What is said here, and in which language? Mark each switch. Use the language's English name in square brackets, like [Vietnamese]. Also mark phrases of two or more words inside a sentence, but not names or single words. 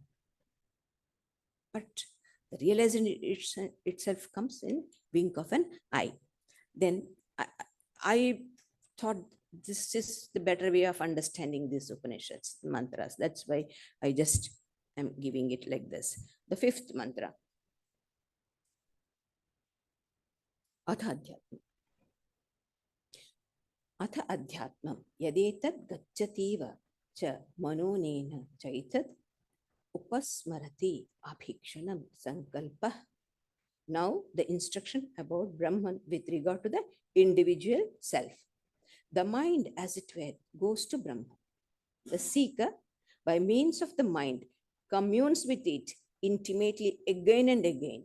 [English] But the realization itself comes in wink of an eye. Then I thought this is the better way of understanding these Upanishads, mantras. That's why I just am giving it like this. The fifth mantra. [Sanskrit] अथ अध्यात्मम्. अथ अध्यात्मम्. यदेतद् गच्छतीव च मनोनेन चैतद् उपस्मरति अभिक्षणम् सङ्कल्प. [English] Now the instruction about Brahman with regard to the individual self. The mind, as it were, goes to Brahman. The seeker, by means of the mind, communes with it intimately again and again.